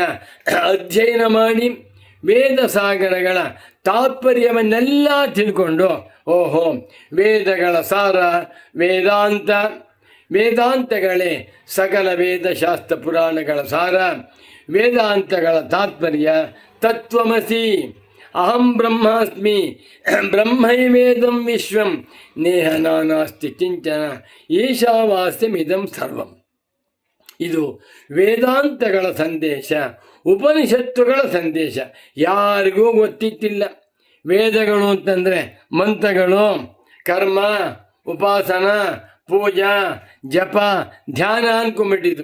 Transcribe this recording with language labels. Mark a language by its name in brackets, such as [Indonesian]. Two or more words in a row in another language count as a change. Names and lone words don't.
[Kannada] ಅಧ್ಯಯನ ಮಾಡಿ, ವೇದ ಸಾಗರಗಳ ತಾತ್ಪರ್ಯವನ್ನೆಲ್ಲ ತಿಳ್ಕೊಂಡು, ಓಹೋ, ವೇದಗಳ ಸಾರ ವೇದಾಂತ, ವೇದಾಂತಗಳೇ ಸಕಲ ವೇದಶಾಸ್ತ್ರ ಪುರಾಣಗಳ ಸಾರ, ವೇದಾಂತಗಳ ತಾತ್ಪರ್ಯ ತತ್ವಮಸಿ, [Sanskrit] ಅಹಂ ಬ್ರಹ್ಮಾಸ್ಮಿ, ಬ್ರಹ್ಮೈವೇದಂ ವಿಶ್ವಂ, ನೇಹ ನಾನಾಸ್ತಿ ಕಿಂಚನ ಈಶಾವಾಸ್ಯಮಿದಂ ಸರ್ವಂ. [Kannada] ಇದು ವೇದಾಂತಗಳ ಸಂದೇಶ, ಉಪನಿಷತ್ತುಗಳ ಸಂದೇಶ. ಯಾರಿಗೂ ಗೊತ್ತಿತ್ತಿಲ್ಲ. ವೇದಗಳು ಅಂತಂದರೆ ಮಂತ್ರಗಳು, ಕರ್ಮ, ಉಪಾಸನ, ಪೂಜಾ, ಜಪ, ಧ್ಯಾನ ಅಂದ್ಕೊಂಡ್ಬಿಟ್ಟಿದ್ದು.